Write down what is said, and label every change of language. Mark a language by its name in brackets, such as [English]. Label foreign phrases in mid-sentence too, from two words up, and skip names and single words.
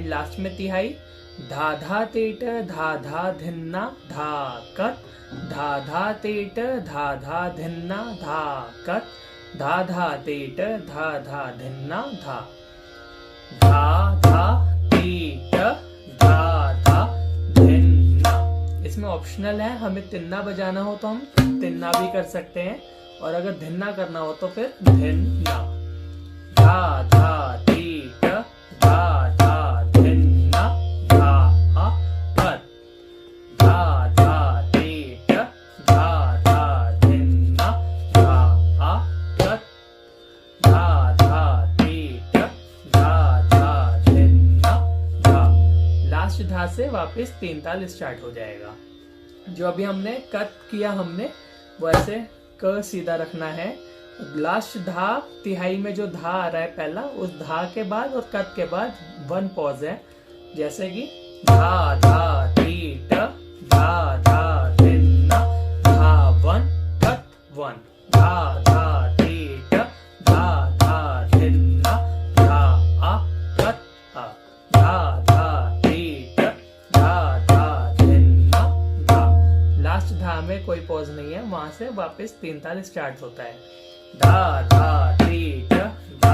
[Hindi] लास्ट में तिहाई, धा धा तेट धा धा धिन्ना धा कत, धा धा तेट धा धा धिन्ना धा कत, धा धा तेट धा धा धिन्ना धा, धा धा तेट धा धा धिन्ना। इसमें ऑप्शनल है, हमें तिन्ना बजाना हो तो हम तिन्ना भी कर सकते हैं, और अगर धिन्ना करना हो तो फिर धिन्ना। धा धा तेट धा धा धिन्ना धा कत, धा धा तेट धा धा धिन्ना धा कत, धा धा तेट धा धा धिन्ना धा। लास्ट धा से वापस 3 ताल स्टार्ट हो जाएगा। जो अभी हमने कत किया हमने वो ऐसे क सीधा रखना है। लास्ट धा तिहाई में जो धा आ रहा है पहला, उस धा के बाद और कत के बाद 1 पॉज है, जैसे कि धा धा तेट धा धा धिन्ना धा 1 कत 1, धा धा तेट धा धा धिन्ना धा कत आ, धा धा तेट धा धा धिन्ना धा। लास्ट धा में कोई पॉज नहीं है, वहां से वापस 3 ताल स्टार्ट होता है। धा धा तेट